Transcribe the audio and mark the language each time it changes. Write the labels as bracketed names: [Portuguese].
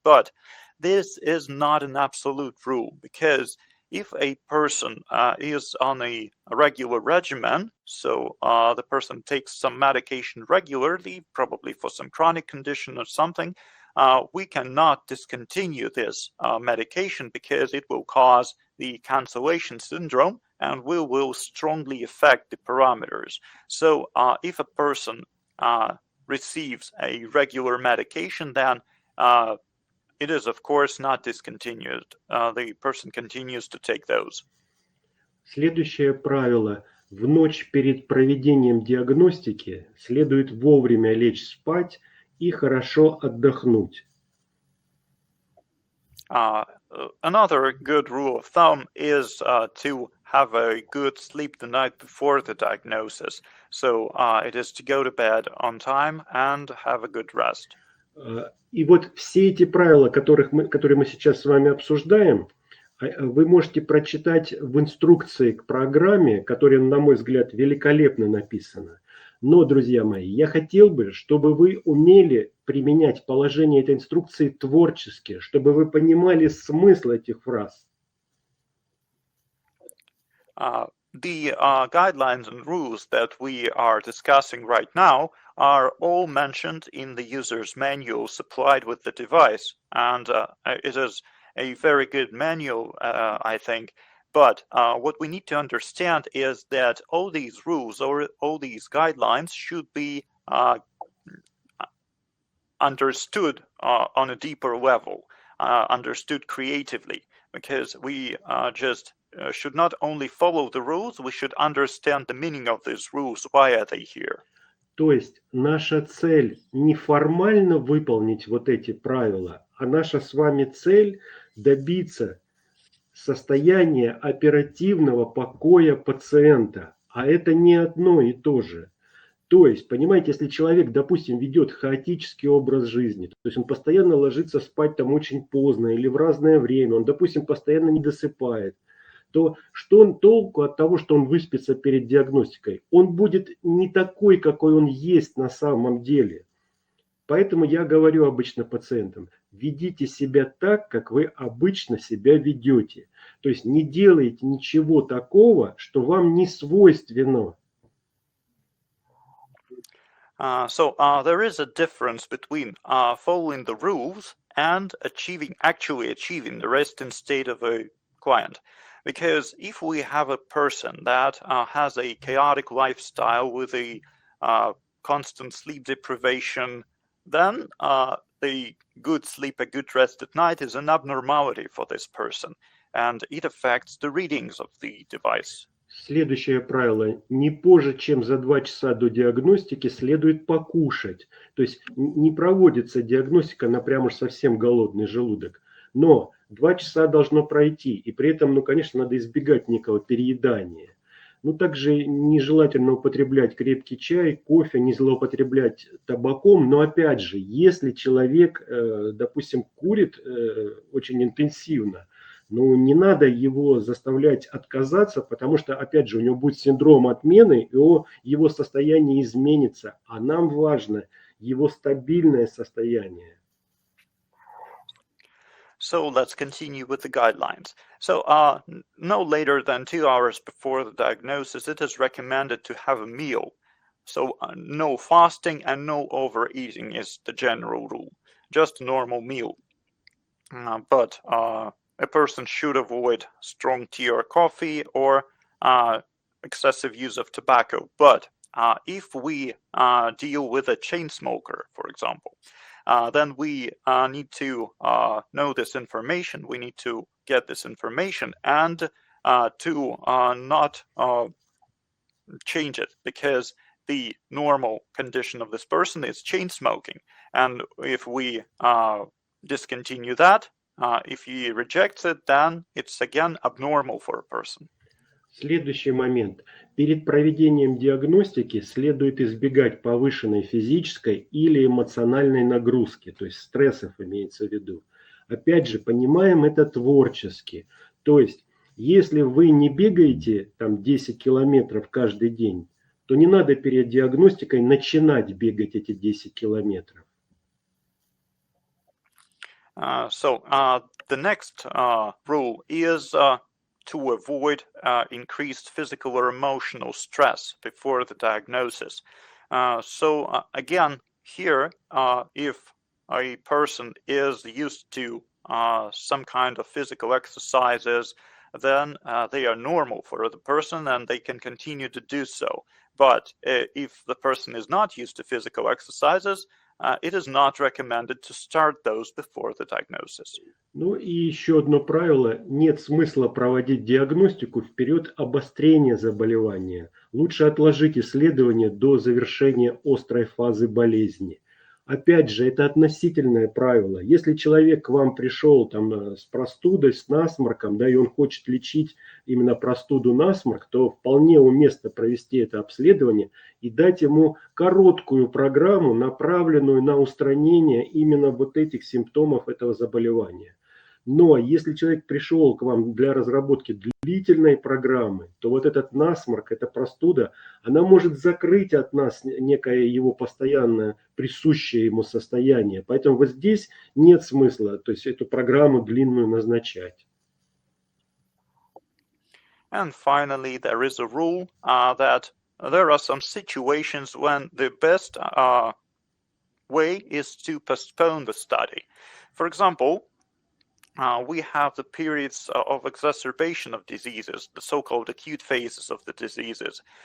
[English] But this is not an absolute rule, because if a person is on a regular regimen, so the person takes some medication regularly, probably for some chronic condition or something, we cannot discontinue this medication because it will cause the cancellation syndrome and will strongly affect the parameters. So if a person receives a regular medication, then it is, of course, not discontinued. The person continues to take those. [Russian] Следующее правило. В ночь перед проведением диагностики следует вовремя лечь спать и хорошо отдохнуть. [English] Another good rule of thumb is to have a good sleep the night before the diagnosis. So it is to go to bed on time and have a good rest. [Russian] И вот все эти правила, которые мы сейчас с вами обсуждаем, вы можете прочитать в инструкции к программе, которая, на мой взгляд, великолепно написана. Но, друзья мои, я хотел бы, чтобы вы умели применять положение этой инструкции творчески, чтобы вы понимали смысл этих фраз. [English] The guidelines and rules that we are discussing right now are all mentioned in the user's manual supplied with the device, and it is a very good manual, I think. But what we need to understand is that all these rules or all these guidelines should be understood on a deeper level, understood creatively, because we just should not only follow the rules, we should understand the meaning of these rules. Why are they here? [Russian] То есть наша цель не формально выполнить вот эти правила, а наша с вами цель добиться состояния оперативного покоя пациента. А это не одно и то же. То есть, понимаете, если человек, допустим, ведет хаотический образ жизни, то есть он постоянно ложится спать там очень поздно или в разное время, он, допустим, постоянно не досыпает, то что толку от того, что он выспится перед диагностикой? Он будет не такой, какой он есть на самом деле. Поэтому я говорю обычно пациентам, ведите себя так, как вы обычно себя ведете. То есть не делайте ничего такого, что вам не свойственно. [English] So there is a difference between following the rules and actually achieving the resting state of a client. Because if we have a person that has a chaotic lifestyle with a constant sleep deprivation, then the good sleep, a good rest at night is an abnormality for this person, and it affects the readings of the device. [Russian] Следующее правило. Не позже, чем за 2 часа до диагностики следует покушать. То есть не проводится диагностика на прям уж совсем голодный желудок. Но 2 часа должно пройти, и при этом, ну, конечно, надо избегать некого переедания. Ну, также нежелательно употреблять крепкий чай, кофе, не злоупотреблять табаком. Но опять же, если человек, допустим, курит очень интенсивно, ну, не надо его заставлять отказаться, потому что, опять же, у него будет синдром отмены, и его состояние изменится. А нам важно его стабильное состояние. [English] So let's continue with the guidelines. So no later than 2 hours before the diagnosis, it is recommended to have a meal. So no fasting and no overeating is the general rule, just a normal meal. But a person should avoid strong tea or coffee or excessive use of tobacco. But if we deal with a chain smoker, for example, then we need to know this information. We need to get this information and to not change it, because the normal condition of this person is chain smoking. And if we discontinue that, if he rejects it, then it's again abnormal for a person. [Russian] Следующий момент. Перед проведением диагностики следует избегать повышенной физической или эмоциональной нагрузки, то есть стрессов имеется в виду. Опять же, понимаем это творчески. То есть, если вы не бегаете там 10 километров каждый день, то не надо перед диагностикой начинать бегать эти 10 километров. [English] So the next rule is to avoid increased physical or emotional stress before the diagnosis. So again, here, if a person is used to some kind of physical exercises, then they are normal for the person and they can continue to do so. But if the person is not used to physical exercises, it is not recommended to start those before the diagnosis. [Russian] Ну и еще одно правило. Нет смысла проводить диагностику в период обострения заболевания. Лучше отложить исследование до завершения острой фазы болезни. Опять же, это относительное правило. Если человек к вам пришел там, с простудой, с насморком, да, и он хочет лечить именно простуду, насморк, то вполне уместно провести это обследование и дать ему короткую программу, направленную на устранение именно вот этих симптомов этого заболевания. Но если человек пришел к вам для разработки длительной программы, то вот этот насморк, эта простуда, она может закрыть от нас некое его постоянное присущее ему состояние. Поэтому вот здесь нет смысла, то есть эту программу длинную назначать. [English] And finally, there is a rule that there are some situations when the best way is to postpone the study. For example, we have the periods of exacerbation of diseases, the so-called acute phases of the diseases.